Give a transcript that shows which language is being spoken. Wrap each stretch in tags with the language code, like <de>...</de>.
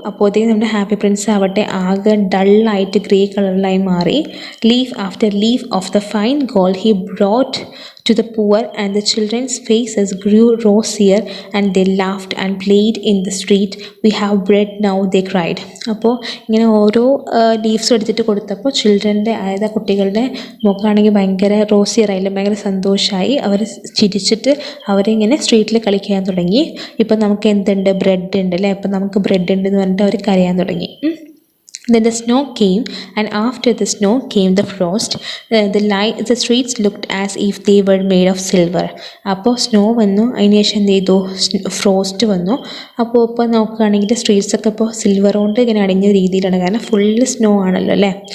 <ml>അപ്പോഴത്തേക്കും നമ്മുടെ happy Prince ആവട്ടെ ആകെ ഡള്ളായിട്ട് ഗ്രേ കളറിലായി മാറി.</ml> <en>Leaf after leaf of the fine gold he brought to the poor, and the children's faces grew rosier and they laughed and played in the street. We have bread now, they cried.</en> <ml>അപ്പോൾ ഇങ്ങനെ ഓരോ leaves എടുത്തിട്ട് കൊടുത്തപ്പോൾ ചിൽഡ്രൻ്റെ, അതായത് കുട്ടികളുടെ മുഖമാണെങ്കിൽ ഭയങ്കര റോസിയറായില്ല, ഭയങ്കര സന്തോഷമായി. അവർ ചിരിച്ചിട്ട് അവരിങ്ങനെ സ്ട്രീറ്റിൽ കളിക്കാൻ തുടങ്ങി. ഇപ്പം നമുക്ക് എന്തുണ്ട്, ബ്രെഡ് ഉണ്ട് അല്ലേ, ഇപ്പം നമുക്ക് ബ്രെഡ് ഉണ്ട് എന്ന് പറഞ്ഞിട്ട് അവർ കരയാൻ തുടങ്ങി.</ml> <en>Then the snow came, and after the snow came the frost. The streets looked as if they were made of silver.</en> <ml>അപ്പോൾ സ്നോ വന്നു, അതിന് ശേഷം എന്ത് ചെയ്തു, ഫ്രോസ്റ്റ് വന്നു. അപ്പോൾ ഇപ്പോൾ നോക്കുകയാണെങ്കിൽ സ്ട്രീറ്റ്സൊക്കെ ഇപ്പോൾ സിൽവർ കൊണ്ട് ഇങ്ങനെ അടിഞ്ഞ രീതിയിലാണ്, കാരണം ഫുള്ള് സ്നോ ആണല്ലോ അല്ലേ.</ml>